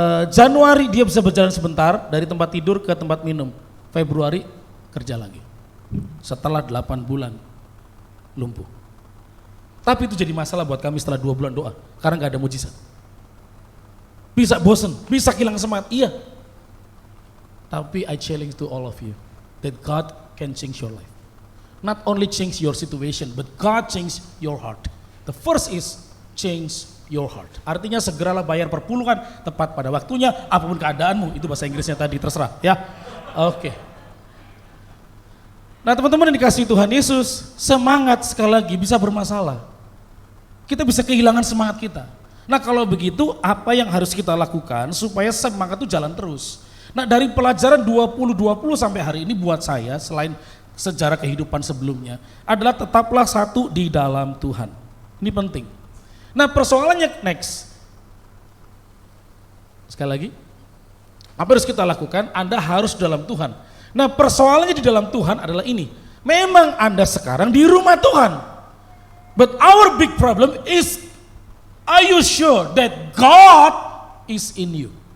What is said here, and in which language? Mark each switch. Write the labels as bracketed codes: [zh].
[id] Januari dia bisa berjalan sebentar dari tempat tidur ke tempat minum. Februari kerja lagi. Setelah 8 bulan lumpuh. Tapi itu jadi masalah buat kami setelah 2 bulan doa karena gak ada mujizat. Bisa bosen, bisa hilang semangat, iya. [en] Tapi I challenge to all of you that God can change your life. Not only change your situation, but God change your heart. The first is change your heart. [id] Artinya segeralah bayar perpuluhan tepat pada waktunya, apapun keadaanmu. Itu bahasa Inggrisnya tadi, terserah ya. Oke. Nah teman-teman yang dikasihi Tuhan Yesus, semangat sekali lagi bisa bermasalah. Kita bisa kehilangan semangat kita. Nah kalau begitu, apa yang harus kita lakukan supaya semangat itu jalan terus? Nah dari pelajaran 2020 sampai hari ini buat saya selain sejarah kehidupan sebelumnya adalah tetaplah satu di dalam Tuhan. Ini penting. Nah persoalannya next. Sekali lagi, apa harus kita lakukan? Anda harus dalam Tuhan. Nah persoalannya di dalam Tuhan adalah ini. Memang Anda sekarang di rumah Tuhan. [en] But our big problem is, are you sure that God is in you?